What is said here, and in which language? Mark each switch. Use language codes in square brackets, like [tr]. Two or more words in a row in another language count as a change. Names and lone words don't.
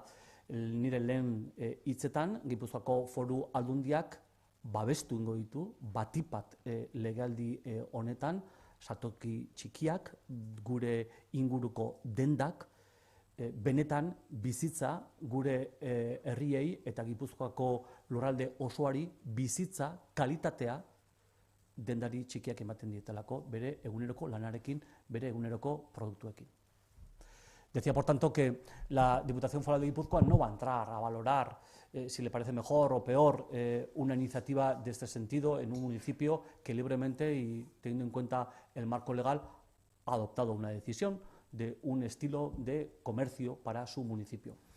[eu] nire lehen hitzetan, Gipuzkoako Foru Aldundiak babestu ingo ditu, batipat legealdi honetan, saltoki txikiak, gure inguruko dendak, benetan bizitza gure herriei eta Gipuzkoako lurralde osoari bizitza, kalitatea, dendari txikiak ematen dietelako bere eguneroko lanarekin, bere eguneroko produktuekin. [es] Decía, por tanto, que la Diputación Foral de Guipúzcoa no va a entrar a valorar si le parece mejor o peor una iniciativa de este sentido en un municipio que libremente y teniendo en cuenta el marco legal ha adoptado una decisión de un estilo de comercio para su municipio.